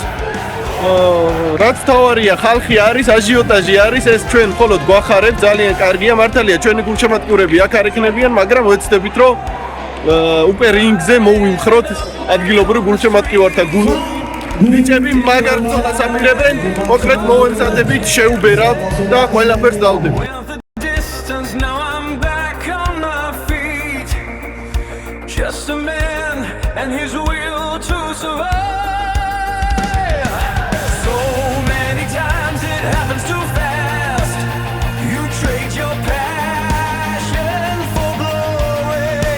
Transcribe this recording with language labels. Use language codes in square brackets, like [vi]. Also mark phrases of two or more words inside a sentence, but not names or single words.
[ka] რაც თავარია, ხალხი არის, აჟიოტაჟი არის, ეს ჩვენ მხოლოდ გვახარებს, ძალიან კარგია, მართალია ჩვენი გულშემატკივრები აქ არ იქნებიან, მაგრამ ვეცდებით, რომ უკვე რინგზე მოვიმხროთ ადგილობრივ გულშემატკივართა გუნდები მაგარ ბრძოლას აპირებენ, მოკლედ მოვემზადებით, შეუბერავთ და ყველაფერს დავდებით. [en] Just a man and his will to survive. So many times it happens too fast. You trade your passion for glory.